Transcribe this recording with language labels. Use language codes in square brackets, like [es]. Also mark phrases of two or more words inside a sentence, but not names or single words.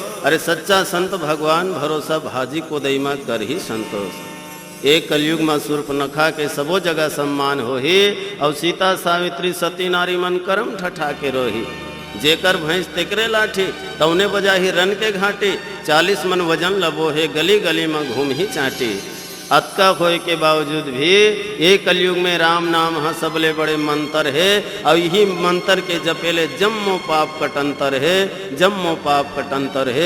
[hne] अरे सच्चा संत भगवान भरोसा, भाजी को दैमा कर ही संतोष। एक कलयुग में सूर्पनखा के सबो जगह सम्मान हो ही, और सीता सावित्री सती नारी मन करम ठठा के रोही। जेकर भैंस तेकरे लाठी, तौने बजाही रन के घाटी। 40 मन वजन लबो है, गली गली में घूम ही चाटी। अतका होए के बावजूद भी ये कलयुग में राम नाम हाँ सबले बड़े मंत्र है, और यही मंत्र के जपेले जम्मो पाप कटंतर है, जम्मो पाप कटंतर है।